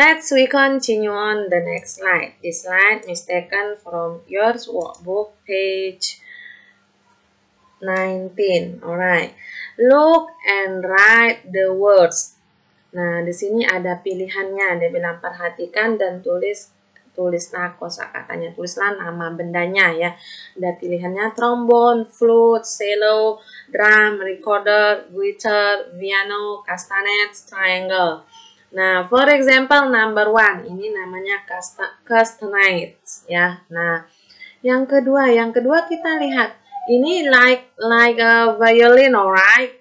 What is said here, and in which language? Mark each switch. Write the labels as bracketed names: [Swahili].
[English] We continue on the next slide. This slide is taken from your workbook, page 19. Alright. Look and write the words. [Indonesian] Nah, di sini ada pilihannya. Dia bilang perhatikan dan tulislah kosakatanya. Tulislah nama bendanya ya. Ada pilihannya trombone, flute, cello, drum, recorder, guitar, piano, castanets, triangle. Nah, [English] for example, number 1. [Indonesian] Ini namanya castanets ya. Nah, yang kedua kita lihat. Ini [English] like a violin, alright?